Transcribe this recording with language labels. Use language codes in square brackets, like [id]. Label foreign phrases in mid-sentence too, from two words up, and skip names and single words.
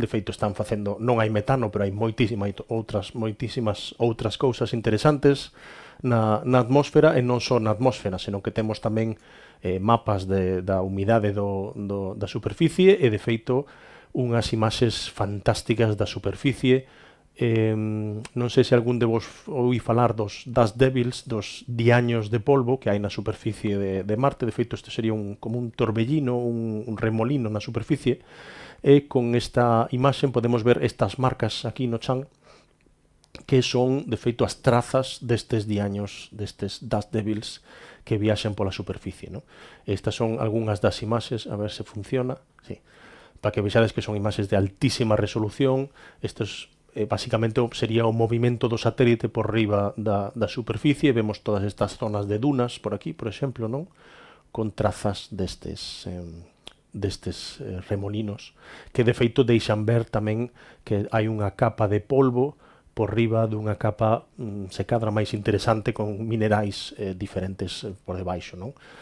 [gl] De feito están facendo, non hai metano, pero hai moitísimas outras cousas interesantes na atmósfera, e non só na atmósfera, senón que temos tamén mapas da humidade da superficie e, de feito, unhas imaxes fantásticas da superficie. Non sei se algún de vos ouí falar dos [en] dust devils, [gl] dos diaños de polvo que hai na superficie de Marte. De feito, este sería como un torbellino, un remolino na superficie, e con esta imaxe podemos ver estas marcas aquí no chan, que son, de feito, as trazas destes diaños, destes [en] dust devils [gl] que viaxan pola superficie, non? Estas son algunhas das imaxes, a ver se funciona, sí, para que vexades que son imaxes de altísima resolución. Estes basicamente sería o movimento do satélite por riba da superficie. Vemos todas estas zonas de dunas por aquí, por exemplo, non? Con trazas destes remolinos, que de feito deixan ver tamén que hai unha capa de polvo por riba dunha capa, se cadra, máis interesante, con minerais diferentes por debaixo, non?